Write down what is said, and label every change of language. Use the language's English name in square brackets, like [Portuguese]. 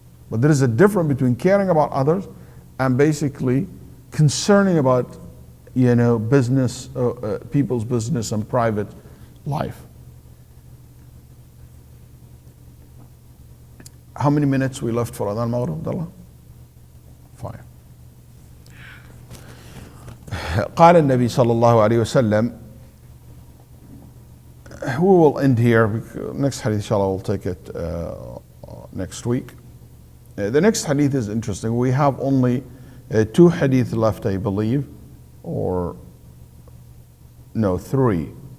[English] But there is a difference between caring about others and basically concerning about, business, people's business and private life. How many minutes we left for Adhan Maghrib, Abdullah? 5. [Arabic] قال النبي صلى الله عليه وسلم. [English] We will end here. Next hadith, inshallah, we'll take it next week. The next hadith is interesting. We have only 2 hadith left, I believe, or no, 3.